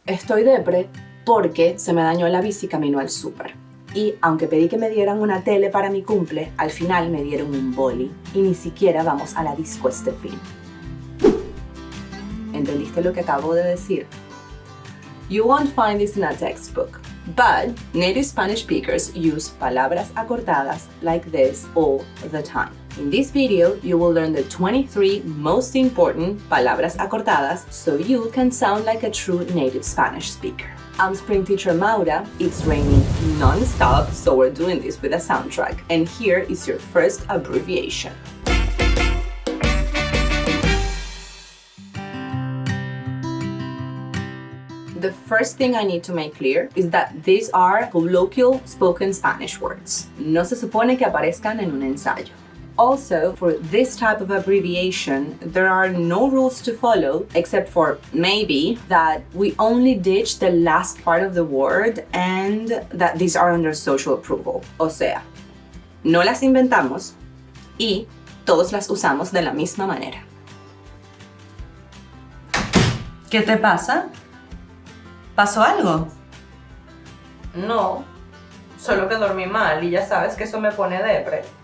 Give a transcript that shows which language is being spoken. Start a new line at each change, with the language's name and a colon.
Spanish: Estoy depre porque se me dañó la bici camino al súper. Y aunque pedí que me dieran una tele para mi cumple, al final me dieron un boli y ni siquiera vamos a la disco este fin. ¿Entendiste lo que acabo de decir?
English: You won't find this in a textbook, but native Spanish speakers use palabras acortadas like this all the time. In this video, you will learn the 23 most important palabras acortadas so you can sound like a true native Spanish speaker. I'm Spring Teacher Maura. It's raining non-stop, so we're doing this with a soundtrack. And here is your first abbreviation. The first thing I need to make clear is that these are colloquial spoken Spanish words.
Spanish: No se supone que aparezcan en un ensayo.
English: Also, for this type of abbreviation, there are no rules to follow, except for maybe that we only ditch the last part of the word and that these are under social approval.
Spanish: O sea, no las inventamos y todos las usamos de la misma manera. ¿Qué te pasa? ¿Pasó algo? No, solo que dormí mal y ya sabes que eso me pone depre.